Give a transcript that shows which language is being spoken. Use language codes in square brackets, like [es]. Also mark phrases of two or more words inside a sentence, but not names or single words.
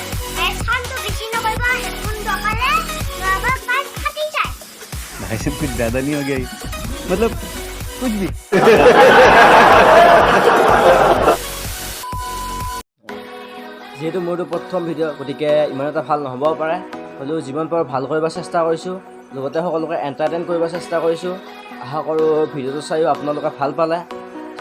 [hi] भाई साहब कुछ ज्यादा नहीं हो गया ये? मतलब कुछ भी [as] যিহেতু মোৰতো প্ৰথম ভিডিঅ' গতিকে ইমান এটা ভাল নহ'বও পাৰে, হ'লেও যিমান পাৰোঁ ভাল কৰিব চেষ্টা কৰিছোঁ, লগতে সকলোকে এণ্টাৰটেইন কৰিব চেষ্টা কৰিছোঁ। আশা কৰোঁ ভিডিঅ'টো চাইও আপোনালোকে ভাল পালে।